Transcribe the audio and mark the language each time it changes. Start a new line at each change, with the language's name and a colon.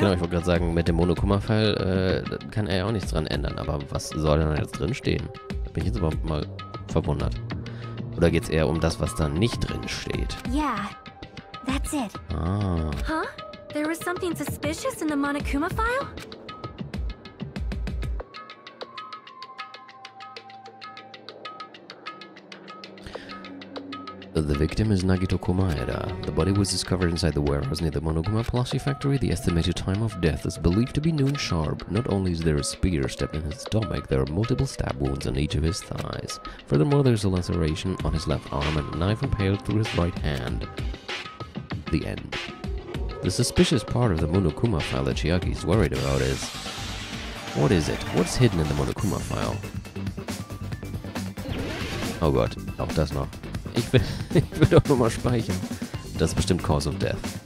German: Genau, ich wollte gerade sagen, mit dem Monokuma-File kann er ja auch nichts dran ändern. Aber was soll denn da jetzt drin stehen? Da bin ich jetzt überhaupt mal verwundert. Oder geht es eher um das, was da nicht drin steht?
English: Yeah, that's it. Ah. Huh? There was something suspicious in the Monokuma file? The victim is Nagito Komaeda. The body was discovered inside the warehouse near the Monokuma plushie factory. The estimated time of death is believed to be noon sharp. Not only is there a spear stabbed in his stomach, there are multiple stab wounds on each of his thighs. Furthermore, there's a laceration on his left arm and a knife impaled through his right hand. The end. The suspicious part of the Monokuma file that Chiaki's worried about is... What is it? What's hidden in the Monokuma file?
German: Oh Gott, auch das noch. Ich will auch nochmal speichern. Das ist bestimmt Cause of Death.